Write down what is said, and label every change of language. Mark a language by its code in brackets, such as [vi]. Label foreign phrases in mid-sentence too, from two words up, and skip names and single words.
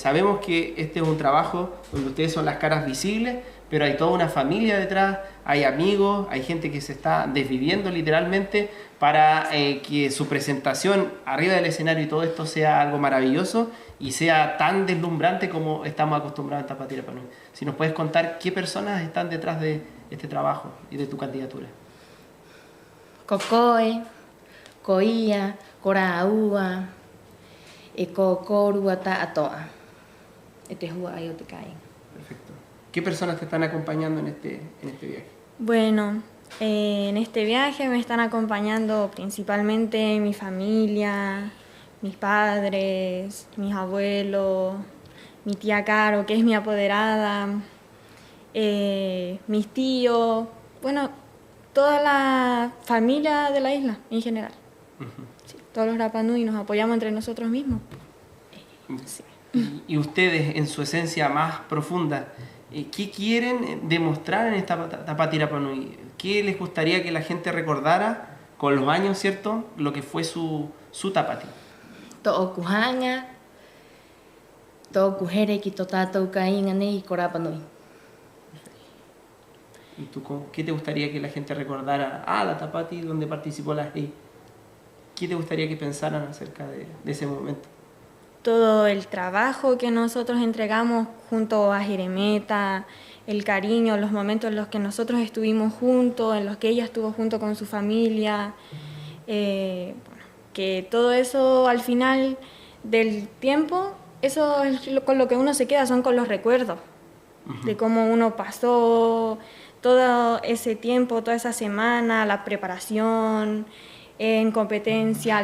[es] Sabemos que este es un trabajo donde ustedes son las caras visibles, pero hay toda una familia detrás, hay amigos, hay gente que se está desviviendo literalmente para que su presentación arriba del escenario y todo esto sea algo maravilloso y sea tan deslumbrante como estamos acostumbrados en Tapati Rapa Nui. Si nos puedes contar qué personas están detrás de este trabajo y de tu candidatura. [rap] Kokoe, koia, koraua, e kokorua ta atoa. E te hua ai o te kai. [es] Perfecto. ¿Qué personas te están acompañando en este viaje? Bueno, en este viaje me están acompañando principalmente mi familia, mis padres, mis abuelos, mi tía Caro, que es mi apoderada, mis tíos, bueno, toda la familia de la isla en general. Sí, todos los Rapa Nui nos apoyamos entre nosotros mismos. Sí. Y ustedes, en su esencia más profunda, ¿qué quieren demostrar en esta Tapati Rapa Nui? ¿Qué les gustaría que la gente recordara con los años, ¿cierto? Lo que fue su Tapati. [rap] To'oku hanga, to'oku here ki tō tātou ka inga nei ko Rapa Nui. [es] ¿Y tú qué te gustaría que la gente recordara? La Tapati, donde participó la GEI. ¿Qué te gustaría que pensaran acerca de ese momento? Todo el trabajo que nosotros entregamos junto a Jeremeta, el cariño, los momentos en los que nosotros estuvimos juntos, en los que ella estuvo junto con su familia, bueno, que todo eso al final del tiempo, eso es con lo que uno se queda, son con los recuerdos de cómo uno pasó todo ese tiempo, toda esa semana, la preparación en competencia.